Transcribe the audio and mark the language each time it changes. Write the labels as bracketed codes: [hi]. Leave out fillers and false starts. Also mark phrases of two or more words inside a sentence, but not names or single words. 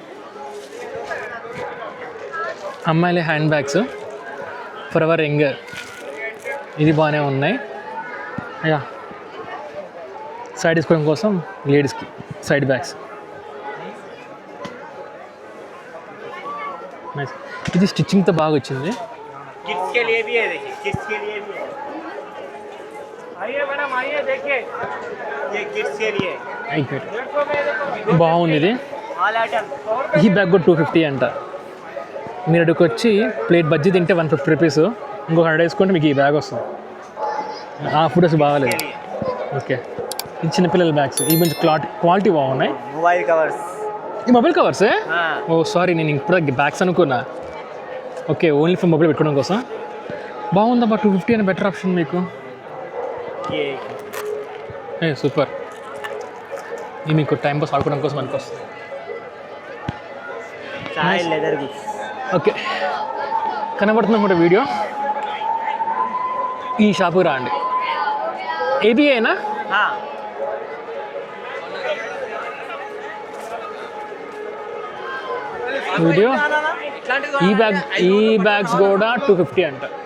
[te] అమ్మాయిల [en] hand bags for ever younger, [te] ఇది బాగానే ఉన్నాయి. యా, సైడ్ తీసుకోవడం కోసం లేడీస్కి [en] side bags. [te] నైస్. ఇది స్టిచ్చింగ్తో బాగా వచ్చింది. [hi] किड्स के लिए भी है, देखिए किड्स के लिए भी है. आइए मैडम आइए देखिए, ये किड्स के लिए [te] అయిపోయింది. బాగుంది ఇది. [en] All item. [te] ఈ బ్యాగ్ కూడా 250 అంట. మీరు ఇక్కడికి వచ్చి ప్లేట్ బజ్జీ తింటే 150 రూపీస్, ఇంకొక 100 వేసుకుంటే మీకు ఈ బ్యాగ్ వస్తుంది. ఆ ఫుడ్ బాగాలేదు. ఓకే, ఇది చిన్నపిల్లల బ్యాగ్స్. ఇవి మంచి క్వాలిటీ బాగున్నాయి. [en] Mobile covers. [te] ఈ [en] mobile covers? Oh sorry, [te] నేను ఇప్పుడు బ్యాగ్స్ అనుకున్నా. [en] Okay, only for mobile [te] పెట్టుకోవడం కోసం. బాగుందమ్మా, 250 అని [en] better option [te] మీకు. ఏ సూపర్. ఇది మీకు [en] time pass [te] ఆడుకోవడం కోసం మనకు వస్తుంది. [en] Chai Leather Goods. [te] ఓకే, కనబడుతుంది కూడా వీడియో. ఈ షాపుకి రండి. ఏబిఐనా? [hi] हाँ [te] వీడియో. ఈ బ్యాగ్స్ కూడా 250 అంట.